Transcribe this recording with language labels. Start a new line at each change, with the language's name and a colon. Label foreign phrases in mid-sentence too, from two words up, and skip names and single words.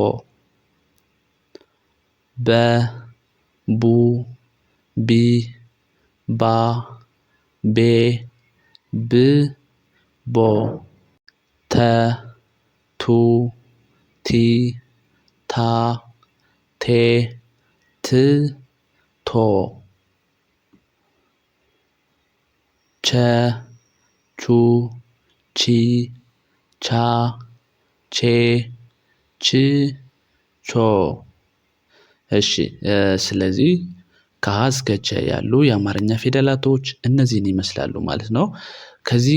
Amharic: በ ቡ ቢ ባ ቤ ብ ቦ ተ ቱ ቲ ታ ቴ ት ቶ ቸ ቹ ቺ ቻ ቼ ች ቾ። እሺ ስለዚህ ከሀ እስከ ቸ ያሉ የአማርኛ ፊደላቶች እነዚህን ይመስላሉ ማለት ነው። ከዚህ